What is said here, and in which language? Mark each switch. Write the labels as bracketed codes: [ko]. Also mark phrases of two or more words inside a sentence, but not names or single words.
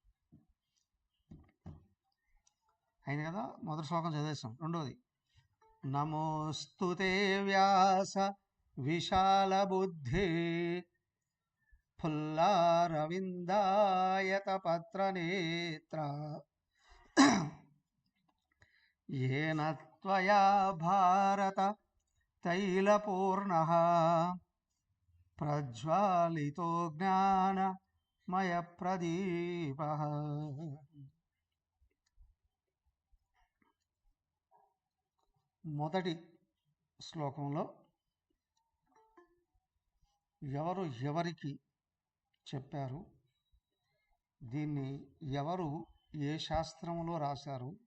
[te] అయింది కదా, మొదటి శ్లోకం చదివేశాం. [sa] రెండోది, నమోస్తుతే వ్యాస విశాల బుద్ధి ఫుల్లారవిందాయత పత్రనేత్ర येन त्वया भारत तैलपूर्णः प्रज्वालितो ज्ञानमयप्रदीपः. [te] మొదటి శ్లోకంలో ఎవరు ఎవరికి చెప్పారు, దీన్ని ఎవరు ఏ శాస్త్రంలో రాశారు,